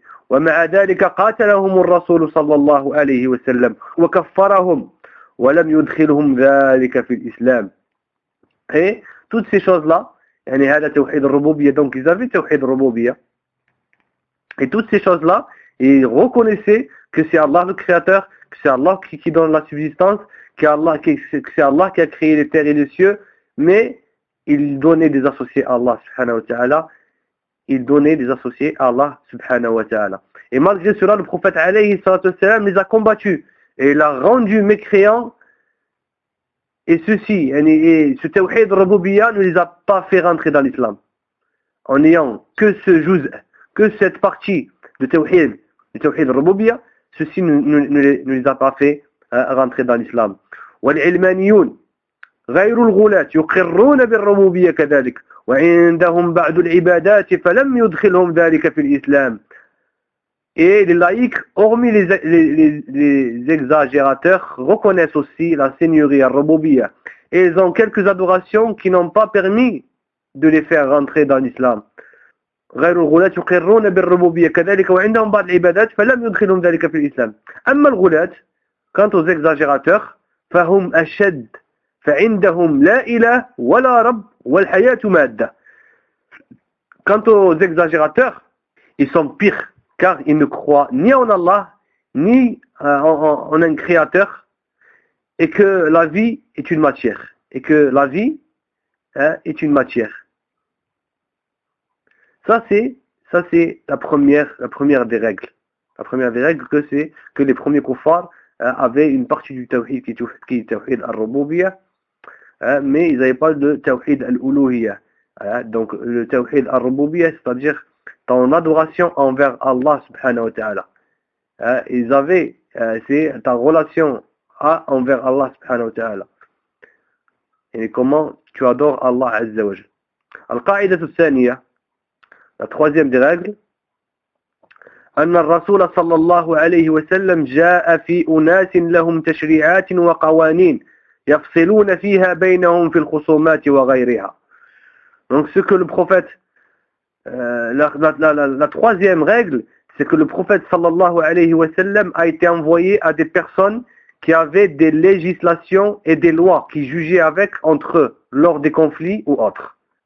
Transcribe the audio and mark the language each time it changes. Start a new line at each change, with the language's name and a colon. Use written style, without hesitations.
Arabic: ومع ذلك قاتلهم الرسول صلى الله عليه وسلم وكفرهم ولم يدخلهم ذلك في الإسلام.
French: Et toutes ces choses-là,
Arabic: يعني هذا توحيد الربوبية.
French: Donc ils avaient توحيد الربوبية. Et toutes ces choses-là, ils reconnaissaient que c'est Allah le créateur, que c'est Allah qui donne la subsistance, que c'est Allah qui a créé les terres et les cieux, mais ils donnaient des associés à Allah subhanahu wa ta'ala. Ils donnaient des associés à Allah subhanahu wa ta'ala. Et malgré cela, le prophète alayhi salatu wasalam les a combattus et l'a rendu mécréants. Et ceci, et ce tawhid raboubiya ne les a pas fait rentrer dans l'islam. En n'ayant que ce juz, que cette partie de tawhid raboubiya, ceci ne les a pas fait rentrer dans l'islam.
Arabic: والعلمانيون غير الغلاة يقرون بالربوبية كذلك وعندهم بعض العبادات فلم يدخلهم ذلك في الإسلام.
French: Et les laïcs, hormis les exagérateurs, reconnaissent aussi la seigneurie à Rububiyya. Et ils ont quelques adorations qui n'ont pas permis de les faire rentrer dans l'islam.
Arabic: غير الغلاة يقرون بالربوبية كذلك وعندهم بعض العبادات فلم يدخلهم ذلك في الإسلام. أما الغلاة,
French: quant aux exagérateurs,
Arabic: فهم أشد فعندهم لا إله ولا رب والحياة مادة.
French: Quant aux exagérateurs, ils sont pires, car ils ne croient ni en Allah, ni en un créateur, et que la vie est une matière. Et que la vie est une matière. Ça c'est la première des règles. La première des règles, que c'est que les premiers koufars avaient une partie du tawhid qui est tawhid al-rububiyya, mais ils n'avaient pas de tawhid al-uluhiyya. Donc le tawhid al-rububiyya, c'est-à-dire ton adoration envers Allah subhanahu wa ta'ala. Ils avaient, c'est ta relation envers Allah subhanahu wa ta'ala. Et comment tu adores Allah azza wa jal.
Arabic: Al-qa'idat al-thaniya,
French: la troisième des règles,
Arabic: أن الرسول صلى الله عليه وسلم جاء في أناس لهم تشريعات وقوانين يفصلون فيها بينهم في الخصومات وغيرها.
French: Donc ce que le prophète, la troisième règle, c'est que le prophète صلى الله عليه وسلم a été envoyé à des personnes qui avaient des législations et des lois qui jugeaient avec entre eux lors des conflits ou autres.